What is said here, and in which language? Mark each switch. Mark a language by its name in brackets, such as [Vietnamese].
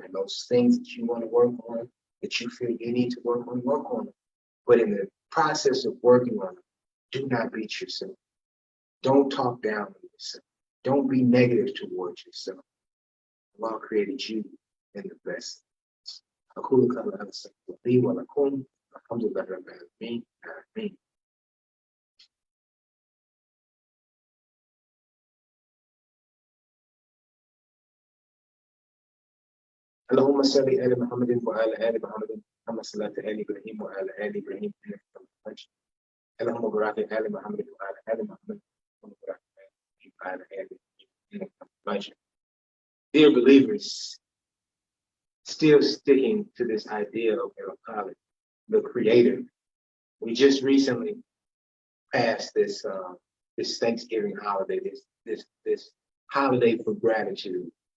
[English] And those things that you want to work on, that you feel you need to work on them. But in the process of working on them, do not beat yourself. Don't talk down on yourself. Don't be negative towards yourself. Allah created you in the best. [Arabic] أقول قولي هذا أستغفر لي ولكم الحمد لله رب العالمين آمين. اللهم صل على محمد وعلى آل محمد كما صليت على إبراهيم وعلى آل إبراهيم إنك حميد مجيد. اللهم بارك على محمد وعلى آل محمد كما باركت على إبراهيم وعلى آل إبراهيم إنك حميد مجيد. [English] Dear believers, still sticking to this idea of God, the Creator. We just recently passed this Thanksgiving holiday, this holiday for gratitude.